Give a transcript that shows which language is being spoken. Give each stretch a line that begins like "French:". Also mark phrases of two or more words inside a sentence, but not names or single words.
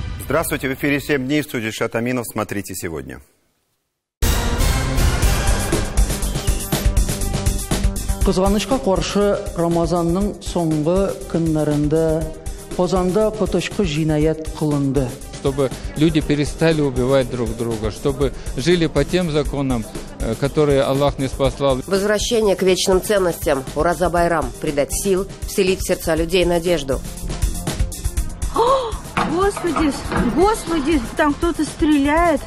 Russian: Здравствуйте, в эфире 7 дней, в студии Шатаминов. Смотрите сегодня.
Tatar: Кызганычка каршы Рамазанның соңгы көннәрендә Казанда коточкы җинаять кылынды.
Russian: Чтобы люди перестали убивать друг друга, чтобы жили по тем законам, которые Аллах не спаслал. Возвращение к вечным ценностям, Ураза Байрам, придать сил, вселить в сердца людей надежду. Господи, Господи, там кто-то стреляет.